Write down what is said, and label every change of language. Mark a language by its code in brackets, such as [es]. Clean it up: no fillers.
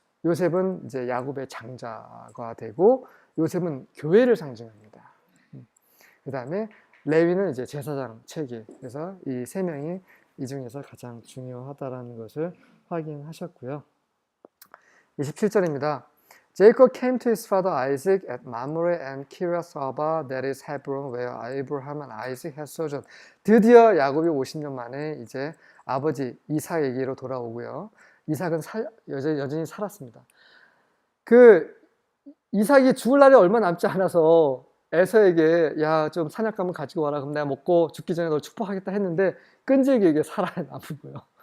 [ko] 요셉은 이제 야곱의 장자가 되고 요셉은 교회를 상징합니다. 그 다음에 레위는 이제 제사장 체계. 그래서 이 세 명이 이 중에서 가장 중요하다라는 것을 확인하셨고요. 27절입니다. [en] Jacob came to his father Isaac at Mamre and Kiriath Arba, that is Hebron, where Abraham and Isaac had sojourned. [ko] 드디어 야곱이 50년 만에 이제 아버지 이삭에게로 돌아오고요. 이삭은 여전히 살았습니다. 그 이삭이 죽을 날이 얼마 남지 않아서 에서에게 야, 좀 사냥감을 가지고 와라. 그럼 내가 먹고 죽기 전에 널 축복하겠다 했는데 끈질기게 살아남은 거예요.